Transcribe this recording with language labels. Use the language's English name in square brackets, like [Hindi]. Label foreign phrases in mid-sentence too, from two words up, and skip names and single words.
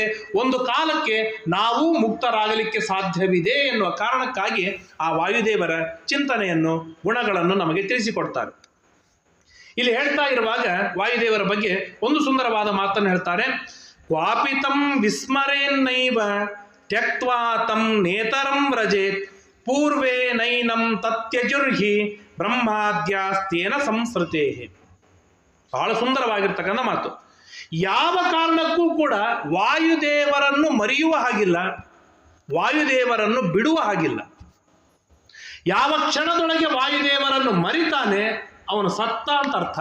[Kannada] ಒಂದು ಕಾಲಕ್ಕೆ ನಾವು ಮುಕ್ತರಾಗಲಿಕ್ಕೆ ಸಾಧ್ಯವಿದೆ ಎನ್ನುವ ಕಾರಣಕ್ಕಾಗಿ ಆ ವಾಯುದೇವರ ಚಿಂತನೆಯನ್ನು, ಗುಣಗಳನ್ನು ನಮಗೆ ತಿಳಿಸಿಕೊಡ್ತಾರೆ. ಇಲ್ಲಿ ಹೇಳ್ತಾ ಇರುವಾಗ ವಾಯುದೇವರ ಬಗ್ಗೆ ಒಂದು ಸುಂದರವಾದ ಮಾತನ್ನು ಹೇಳ್ತಾರೆ. [Sanskrit] ಕ್ವಾಪಿತಂ ವಿಸ್ಮರೇನ್ನೈವ ತ್ಯಕ್ತ್ವಾ ತಂ ನೇತರಂ ವ್ರಜೇತ್ ಪೂರ್ವೇ ನೈನಂ ತತ್ಯಜುರ್ಹಿ ಬ್ರಹ್ಮಾದ್ಯಾಸ್ತೇನ ಸಂಸ್ಕೃತೇ. [Kannada] ಬಹಳ ಸುಂದರವಾಗಿರ್ತಕ್ಕಂಥ ಮಾತು. ಯಾವ ಕಾರಣಕ್ಕೂ ಕೂಡ ವಾಯುದೇವರನ್ನು ಮರೆಯುವ ಹಾಗಿಲ್ಲ, ವಾಯುದೇವರನ್ನು ಬಿಡುವ ಹಾಗಿಲ್ಲ. ಯಾವ ಕ್ಷಣದೊಳಗೆ ವಾಯುದೇವರನ್ನು ಮರಿತಾನೆ ಅವನು ಸತ್ತ ಅಂತ ಅರ್ಥ.